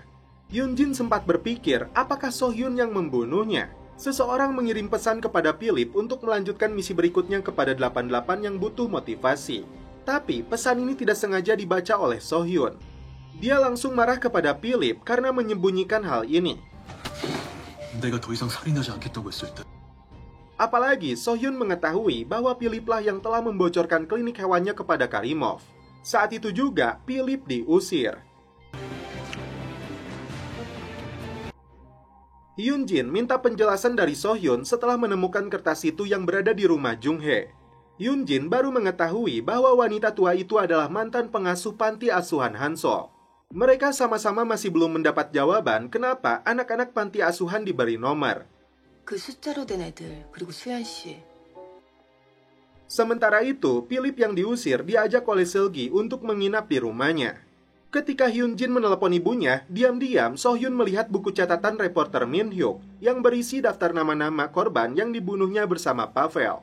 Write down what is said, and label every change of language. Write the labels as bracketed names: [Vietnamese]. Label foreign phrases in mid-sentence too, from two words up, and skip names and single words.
[Indonesian] Hyun-jin sempat berpikir apakah So-hyun yang membunuhnya. Seseorang mengirim pesan kepada Philip untuk melanjutkan misi berikutnya kepada 88 yang butuh motivasi. Tapi pesan ini tidak sengaja dibaca oleh So-hyun. Dia langsung marah kepada Philip karena menyembunyikan hal ini. [Korean] 내가 더 이상 살인하지 않겠다고 했을 때 [Indonesian] Apalagi So-hyun mengetahui bahwa Philip lah yang telah membocorkan klinik hewannya kepada Karimov. Saat itu juga Philip diusir. Hyun-jin minta penjelasan dari So-hyun setelah menemukan kertas itu yang berada di rumah Jung-hae. Hyun-jin baru mengetahui bahwa wanita tua itu adalah mantan pengasuh panti asuhan Hansol. Mereka sama-sama masih belum mendapat jawaban kenapa anak-anak panti asuhan diberi nomor. [Korean] 그 숫자로 된 애들, 그리고 수현 씨. [Indonesian] Sementara itu, Philip yang diusir diajak oleh Seulgi untuk menginap di rumahnya. Ketika Hyun-jin menelepon ibunya, diam-diam So-hyun melihat buku catatan reporter Min-hyuk yang berisi daftar nama-nama korban yang dibunuhnya bersama Pavel.